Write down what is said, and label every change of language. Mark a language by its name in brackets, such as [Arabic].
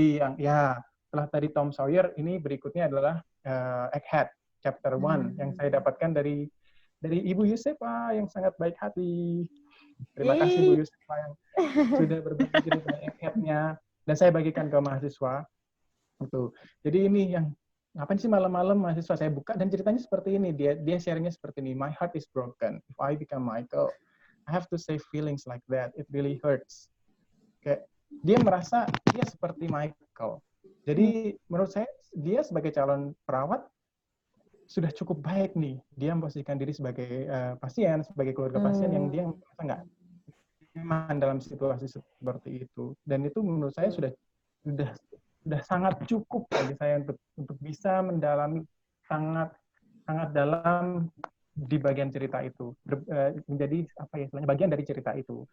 [Indonesian] Setelah tadi Tom Sawyer, ini berikutnya adalah Egghead, chapter 1, yang saya dapatkan dari Ibu Yusefa yang sangat baik hati. Terima kasih Bu Yusefa yang sudah berbagi cerita Egghead-nya, dan saya bagikan ke mahasiswa. Gitu. Jadi ini yang ngapain sih malam-malam mahasiswa, saya buka dan ceritanya seperti ini, dia sharingnya seperti ini. [English] My heart is broken. If I become Michael, I have to say feelings like that. It really hurts. [Indonesian] Kayak dia merasa dia seperti Michael. Jadi menurut saya dia sebagai calon perawat sudah cukup baik nih. Dia memposisikan diri sebagai pasien, sebagai keluarga pasien yang dia merasa nggak nyaman dalam situasi seperti itu. Dan itu menurut saya sudah sangat cukup bagi saya untuk bisa mendalami sangat dalam di bagian cerita itu, menjadi apa ya istilahnya, bagian dari cerita itu.